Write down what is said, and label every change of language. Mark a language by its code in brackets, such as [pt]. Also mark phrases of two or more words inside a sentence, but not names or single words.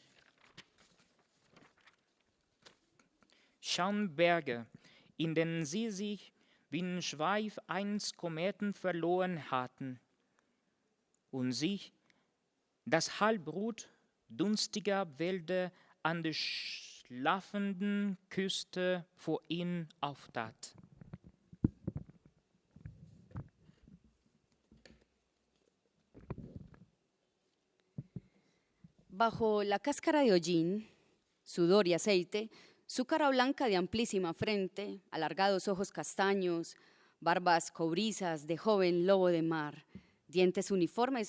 [de] Schaumberge, in denen sie sich wie ein Schweif eines Kometen verloren hatten und sich das Halbrot dunstiger Wälder an der schlafenden Küste vor ihnen auftat. [es] Bajo la cáscara de hollín, sudor y aceite, su cara blanca de amplísima frente, alargados ojos castaños, barbas cobrizas de joven lobo de mar, dientes uniformes